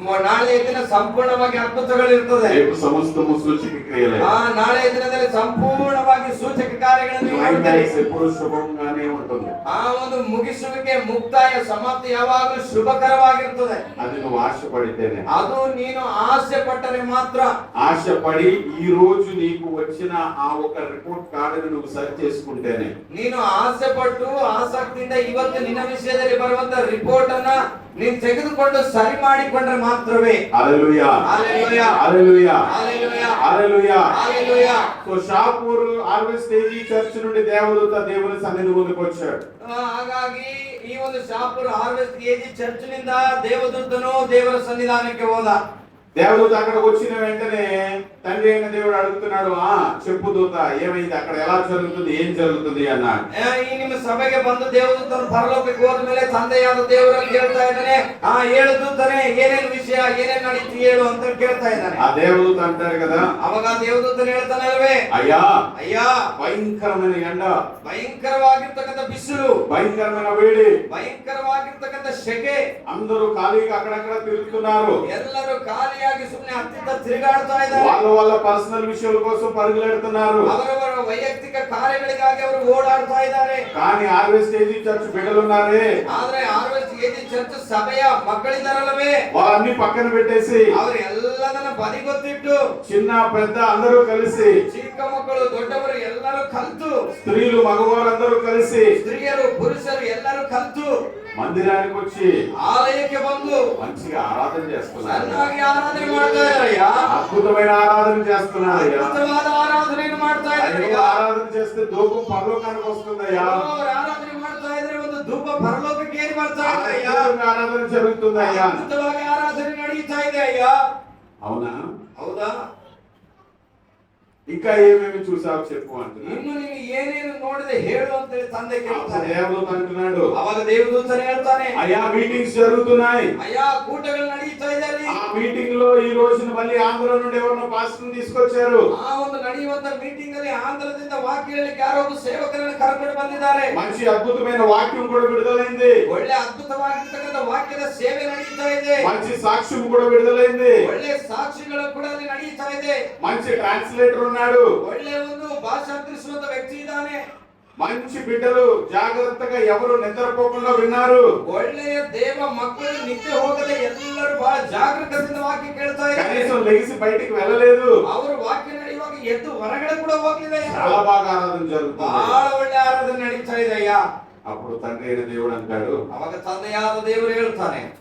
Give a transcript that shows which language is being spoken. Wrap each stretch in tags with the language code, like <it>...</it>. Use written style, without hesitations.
<kn>ನಾಳೆ ದಿನ ಸಂಪೂರ್ಣವಾಗಿ ಅದ್ಭುತಗಳಿರ್ತದೆ.</kn> <te>రేపు సమస్తము సూచక క్రియలే.</te> <kn>ನಾಳೆ ದಿನದಲ್ಲಿ ಸಂಪೂರ್ಣವಾಗಿ ಸೂಚಕ ಕಾರ್ಯಗಳನ್ನು ಮಾಡುತ್ತಾರೆ.</kn> <te>ఎప్పుడు శుభంగానే ఉంటుంది.</te> <kn>ಆ ಒಂದು ಮುಗಿಸುವಿಕೆ, ಮುಕ್ತಾಯ, ಸಮಾಪ್ತಿ ಯಾವಾಗಲೂ ಶುಭಕರವಾಗಿರ್ತದೆ.</kn> <te>అది నువ్వు ఆశపడితేనే.</te> <kn>ಅದು ನೀನು ಆಸೆ ಪಟ್ಟರೆ ಮಾತ್ರ.</kn> <te>ఆశపడి ఈ రోజు నీకు వచ్చిన ఆ ఒక రిపోర్ట్ కార్డుని నువ్వు సరి చేసుకుంటేనే.</te> <kn>ನೀನು ಆಸೆ ಪಟ್ಟು ಆಸಕ್ತಿಯಿಂದ ಇವತ್ತು ನಿನ್ನ ವಿಷಯದಲ್ಲಿ ಬರುವಂತ ರಿಪೋರ್ಟ್ ಅನ್ನ ನೀನು ತೆಗೆದುಕೊಂಡು ಸರಿ ಮಾಡಿಕೊಂಡ್ರೆ ಮಾತ್ರವೇ.</kn> <te>హల్లెలూయా హల్లెలూయా హల్లెలూయా హల్లెలూయా హల్లెలూయా హల్లెలూయా. So Shahpur harvest AG church నుండి దేవదూత దేవుని సన్నిధి ముందుకు వచ్చాడు.</te> <kn>ಹಾಗಾಗಿ ಈ ಒಂದು ಶಾಪುರ ಹಾರ್ವೆಸ್ಟ್ ಏಜಿ ಚರ್ಚ್ ನಿಂದ ದೇವದೂತನು ದೇವರ ಸನ್ನಿಧಾನಕ್ಕೆ ಹೋದ.</kn> <te>దేవదూత అక్కడికి వచ్చిన వెంటనే తండ్రి అయిన దేవుడు అడుగుతున్నాడు, చెప్పు దూత, ఏమైంది, అక్కడ ఎలా జరుగుతుంది, ఏం జరుగుతుంది అన్నాడు.</te> <kn>ಈ ನಿಮ್ಮ ಸಭೆಗೆ ಬಂದು ದೇವದೂತನು ಪರಲೋಕಕ್ಕೆ ಹೋದ ಮೇಲೆ ತಂದೆಯಾದ ದೇವರಲ್ಲಿ ಹೇಳ್ತಾ ಇದ್ದಾನೆ, ಹೇಳು ದೂತನೇ, ಏನೇನು ವಿಷಯ, ಏನೇನು ನಡೀತು ಹೇಳು ಅಂತ ಕೇಳ್ತಾ ಇದ್ದಾನೆ.</kn> <te>ఆ దేవదూత అంటారు కదా,</te> <kn>ಅವಾಗ ದೇವದೂತನು ಹೇಳ್ತಾನೆ ಅಲ್ವೇ,</kn> <te>అయ్యా</te> <kn>ಅಯ್ಯ,</kn> <te>భయంకరమైన ఎండ,</te> <kn>ಭಯಂಕರವಾಗಿರ್ತಕ್ಕಂಥ ಬಿಸಿಲು,</kn> <te>భయంకరమైన వేడి,</te> <kn>ಭಯಂಕರವಾಗಿರ್ತಕ್ಕಂಥ ಶೆಕೆ,</kn> <te>అందరూ ఖాళీగా అక్కడక్కడ తిరుగుతున్నారు.</te> <kn>ಎಲ್ಲರೂ ಖಾಲಿಯಾಗಿ ಸುಮ್ಮನೆ ಹತ್ತಿತ್ತ ತಿರುಗಾಡ್ತಾ ಇದ್ದಾರೆ.</kn> <te>వాళ్ళ పర్సనల్ విషయాల కోసం పరుగులెడుతున్నారు.</te> <kn>ಅವರವರ ವೈಯಕ್ತಿಕ ಕಾರ್ಯಗಳಿಗಾಗಿ ಅವರು ಓಡಾಡ್ತಾ ಇದ್ದಾರೆ.</kn> <te>కానీ హార్వెస్ట్ ఏజీ చర్చ్ బిడ్డలు ఉన్నారే,</te> <kn>ಆದ್ರೆ ಹಾರ್ವೆಸ್ಟ್ ಏಜಿ ಚರ್ಚ್ ಸಭೆಯ ಮಕ್ಕಳಿದ್ದಾರಲ್ಲವೇ,</kn> <te>వాళ్ళన్ని పక్కన పెట్టేసి</te> <kn>ಅವರು ಎಲ್ಲದನ್ನ ಬದಿಗೊತ್ತಿಟ್ಟು</kn> <te>చిన్న పెద్ద అందరూ కలిసి,</te> <kn>ಚಿಕ್ಕ ಮಕ್ಕಳು ದೊಡ್ಡವರು ಎಲ್ಲರೂ ಕಲ್ತು,</kn> <te>స్త్రీలు మగవారు అందరూ కలిసి</te> <kn>ಸ್ತ್ರೀಯರು ಪುರುಷರು ಎಲ್ಲರೂ ಕಲ್ತು</kn> <te>మందిరానికి వచ్చి</te> <kn>ఆలయಕ್ಕೆ ಬಂದು</kn> <te>మంచిగా ఆరాధన చేస్తున్నారు,</te> <kn>ಚೆನ್ನಾಗಿ ಆರಾಧನೆ ಮಾಡ್ತಾ ಇದ್ದಾರಯ್ಯ.</kn> <te>అద్భుతమైన ఆరాధన చేస్తున్నారయ్యా.</te> <kn>ಅದ್ಭುತವಾದ ಆರಾಧನೆಯನ್ನು ಮಾಡ್ತಾ ಇದ್ದಾರಯ್ಯ.</kn> <te>ఆరాధన చేస్తే ధూపం పరలోకానికి వస్తుందయ్యా.</te> <kn>ಅವರು ಆರಾಧನೆ ಮಾಡ್ತಾ ಇದ್ರೆ ಒಂದು ಧೂಪ ಪರಲೋಕಕ್ಕೆ ಏರಿ ಬರ್ತಾ ಇದ್ದಾರಯ್ಯ.</kn> <te>ఆరాధన జరుగుతుందయ్యా.</te> <kn>ಅದ್ಭುತವಾಗಿ ಆರಾಧನೆ ನಡೀತಾ ಇದೆ ಅಯ್ಯ.</kn> <te>అవునా?</te> <kn>ಹೌದಾ?</kn> <te>ఇంకా ఏమేమి చూసావు చెప్పు అంటున్నాడు.</te> <kn>ಇನ್ನು ನೀನು ಏನೇನು ನೋಡಿದೆ ಹೇಳು ಅಂತ ಹೇಳಿ ತಂದೆ ಕೇಳ್ತಾನೆ.</kn> <te>దేవదూత అంటున్నాడు,</te> <kn>ಅವಾಗ ದೇವದೂತನೇ ಹೇಳ್ತಾನೆ,</kn> <te>అయ్యా మీటింగ్స్ జరుగుతున్నాయి,</te> <kn>ಅಯ್ಯ ಕೂಟಗಳು ನಡೀತಾ ಇದ್ದಾರೆ.</kn> <te>ఆ మీటింగ్ లో ఈ రోజున మళ్ళీ ఆంధ్ర నుండి ఎవరినో పాస్టర్ని తీసుకొచ్చారు.</te> <kn>ಆ ಒಂದು ನಡೆಯುವಂತ ಮೀಟಿಂಗ್ ಅಲ್ಲಿ ಆಂಧ್ರದಿಂದ ವಾಕ್ಯ ಹೇಳಲಿಕ್ಕೆ ಯಾರೋ ಒಬ್ಬ ಸೇವಕರನ್ನು ಕರ್ಕೊಂಡು ಬಂದಿದ್ದಾರೆ.</kn> <te>మంచి అద్భుతమైన వాక్యం కూడా విడుదలైంది.</te> <kn>ಒಳ್ಳೆ ಅದ್ಭುತವಾಗಿರ್ತಕ್ಕಂಥ ವಾಕ್ಯದ ಸೇವೆ ನಡೀತಾ ಇದೆ.</kn> <te>మంచి సాక్ష్యం కూడా విడుదలైంది.</te> <kn>ಒಳ್ಳೆ ಸಾಕ್ಷಿಗಳು ಕೂಡ ಅಲ್ಲಿ ನಡೀತಾ ಇದೆ.</kn> <te>మంచి ట్రాన్స్లేటర్ ఉన్నాడు.</te> <kn>ಒಳ್ಳೆ ಒಂದು ಭಾಷಾಂತರಿಸುವಂತ ವ್ಯಕ್ತಿ ಇದ್ದಾನೆ.</kn> <te>మంచి బిడ్డలు జాగ్రత్తగా ఎవరు నిద్రపోకుండా విన్నారు.</te> <kn>ಒಳ್ಳೆಯ ದೇವ ಮಕ್ಕಳು ನಿದ್ದೆ ಹೋಗದೆ ಎಲ್ಲರೂ ಬಹಳ ಜಾಗೃತದಿಂದ ವಾಕ್ಯ ಕೇಳ್ತಾ ಇದ್ದಾರೆ.</kn> <te>కనీసం లెగిసి బయటికి వెళ్ళలేదు.</te> <kn>ಅವರು ವಾಕ್ಯ ನಡೆಯುವಾಗ ಎದ್ದು ಹೊರಗಡೆ ಕೂಡ ಹೋಗಲಿಲ್ಲ.</kn> <te>చాలా బాగా ఆరాధన జరుగుతుంది.</te> <kn>ಬಹಳ ಒಳ್ಳೆ ಆರಾಧನೆ ನಡೀತಾ ಇದೆ ಅಯ್ಯ.</kn> <te>అప్పుడు తండ్రి అయిన దేవుడు అంటాడు,</te> <kn>ಅವಾಗ ತಂದೆಯಾದ ದೇವರು ಹೇಳ್ತಾನೆ,</kn>